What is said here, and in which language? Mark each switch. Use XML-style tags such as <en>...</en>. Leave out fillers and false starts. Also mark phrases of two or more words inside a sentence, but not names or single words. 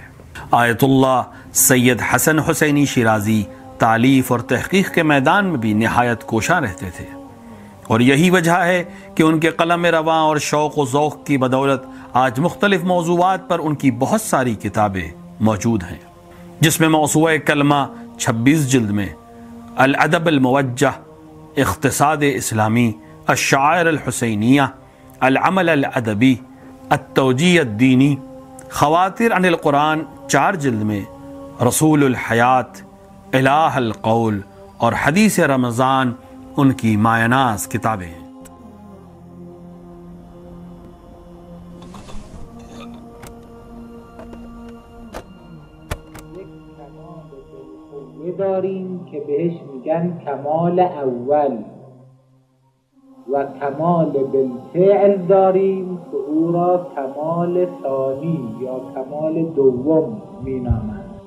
<ur>آیت اللہ سید حسن حسینی شیرازی تالیف اور تحقیق کے میدان میں بھی نہایت کوشاں رہتے تھے، اور یہی وجہ ہے کہ ان کے قلم رواں اور شوق و ذوق کی بدولت آج مختلف موضوعات پر ان کی بہت ساری کتابیں موجود ہیں، جس میں موسوعہ کلمہ 26 جلد میں، الادب الموجہ، اقتصاد اسلامی، الشعائر الحسینیہ، العمل الادبی، التوجیہ الدینی، خواتر عن القرآن 4 جلد میں، رسول الحیات، الہ القول اور حدیث رمضان ان کی مایہ ناز کتابیں ہیں۔</ur> <fa>داریم که بهش میگن کمال اول و کمال بالفعل داریم که او را کمال ثانی یا کمال دوم مینامند.</fa>